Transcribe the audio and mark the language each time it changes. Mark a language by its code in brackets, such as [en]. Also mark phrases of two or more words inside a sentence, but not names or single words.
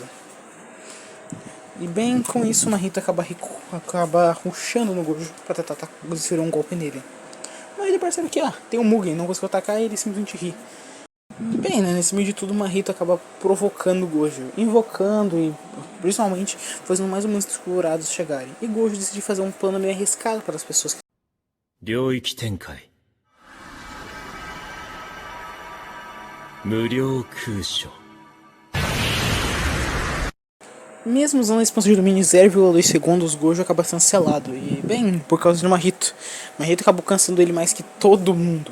[pt] E bem com isso o Mahito acaba rushando no Gojo pra tentar desferir um golpe nele. Mas ele percebe que tem um Mugen, não conseguiu atacar e ele simplesmente ri. Bem, né, nesse meio de tudo o Mahito acaba provocando o Gojo, invocando e principalmente fazendo mais humanos transfigurados chegarem. E Gojo decide fazer um plano meio arriscado para as pessoas que [ja] 領域展開無料空所 [pt] mesmo usando a expansão de domínio 0,2 segundos, Gojo acaba sendo selado. E bem, por causa do Mahito. Mahito acabou cansando ele mais que todo mundo.